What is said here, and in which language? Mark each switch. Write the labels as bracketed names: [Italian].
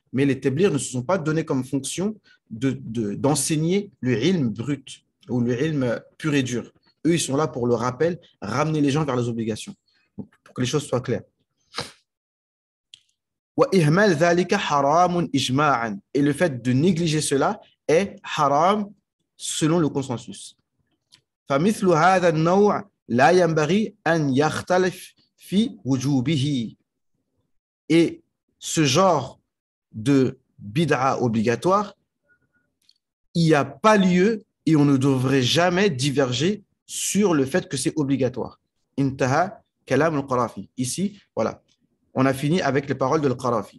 [French] Mais les tablirs ne se sont pas donnés comme fonction d'enseigner le ilm brut ou le ilm pur et dur. Eux, ils sont là pour le rappel, ramener les gens vers les obligations. Donc, pour que les choses soient claires. [Arabic] وإهمال ذلك حرام إجماعا. [French] Et le fait de négliger cela est haram selon le consensus. [Arabic] فمثل هذا النوع لا ينبغي أن يختلف في وجوبه. [French] Et ce genre de bid'a obligatoire, il n'y a pas lieu et on ne devrait jamais diverger sur le fait que c'est obligatoire. [Arabic] Intaha kalam al-Qarafi. [French] Ici, voilà. On a fini avec les paroles de Al-Qarafi.